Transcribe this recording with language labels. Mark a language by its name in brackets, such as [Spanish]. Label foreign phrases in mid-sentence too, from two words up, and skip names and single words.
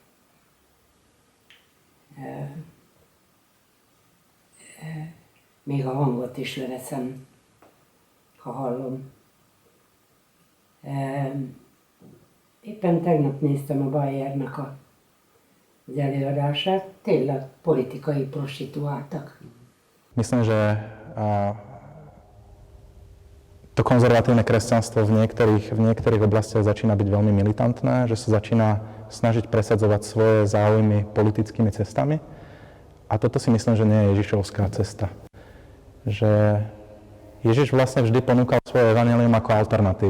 [Hungarian] Még a hangot is leveszem, ha hallom. Éppen tegnap néztem a Bayernek az előadását, tényleg politikai prostituáltak. [Slovak] Myslím, že to konzervatívne kresťanstvo v niektorých oblastiach začína byť veľmi militantné, že sa začína snažiť presadzovať svoje záujmy politickými cestami. A toto si myslím, že nie je Ježišovská cesta. Že Ježiš vlastne vždy ponúkal svoje evanjelium ako alternatívu.